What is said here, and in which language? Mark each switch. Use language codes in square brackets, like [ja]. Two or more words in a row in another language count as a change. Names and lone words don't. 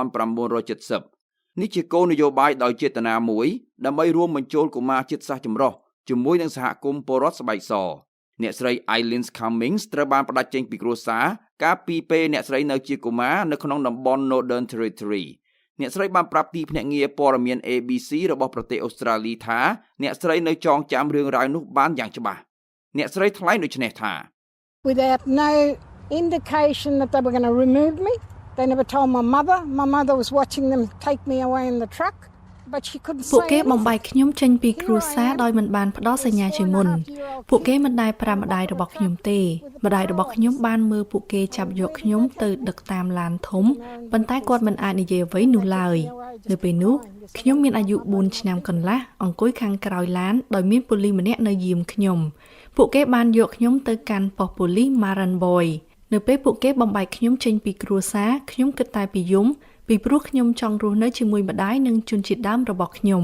[km] 1970 នេះជាគោលនយោបាយដោយចេតនាមួយដើម្បីរួមបញ្ចូលកុមារជាតិសាសន៍ចម្រុះជាមួយនឹងសហគមន៍ពលរដ្ឋស្បែកសអ្នកស្រី Eileen Cummings ត្រូវបានផ្ដាច់ចេញពីគ្រួសារកាលពីពេលអ្នកស្រីនៅជាកុមារនៅក្នុងតំបន់ Northern Territory អ្នកស្រីបានប្រាប់ទីភ្នាក់ងារព័ត៌មាន ABC របស់ប្រទេសអូស្ត្រាលីថាអ្នកស្រីនៅចងចាំរឿងរ៉ាវនោះបានយ៉ាងច្បាស់អ្នកស្រីថ្លែងដូចនេះថា [en] Without no indication that they were going to remove me they never told my mother was watching them take me away in the truck [km] ពួកគេបំបែកខ្ញុំចេញពីគ្រួសារដោយមិនបានផ្ដល់សញ្ញាជាមុនពួកគេមិនដែលប្រាប់ម្ដាយរបស់ខ្ញុំទេម្ដាយរបស់ ខ្ញុំបានមើលពួកគេចាប់យកខ្ញុំទៅដឹកតាមឡានធំប៉ុន្តែគាត់មិនអាចនិយាយអ្វីនោះឡើយនៅពេលនោះខ្ញុំមានអាយុ4ឆ្នាំកន្លះអង្គុយខាងក្រោយឡានដោយមានប៉ូលីសម្នាក់នៅយាមខ្ញុំពួកគេបានយកខ្ញុំទៅកាន់ប៉ុស្តិ៍ប៉ូលីស Maribor នៅពេលពួកគេបំបែកខ្ញុំចេញពីគ្រួសារខ្ញុំគិតតែពីយំពីព្រោះខ្ញុំចង់រស់នៅជាមួយម្ដាយនិងជនជាតិដើមរបស់ខ្ញុំ